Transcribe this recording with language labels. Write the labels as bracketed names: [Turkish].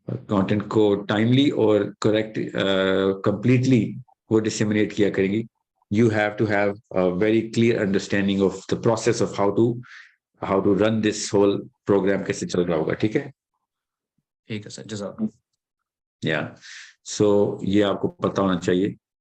[Hindi] Content को timely और correct completely वो डिसेमिनेट किया करेंगी. [English] You have to have a very clear understanding of the process of how to run this whole program कैसे चल रहा होगा. [Hindi] ठीक है? ठीक है सर, जज़ाक. [English] Yeah. [Hindi] So ये आपको पता होना चाहिए.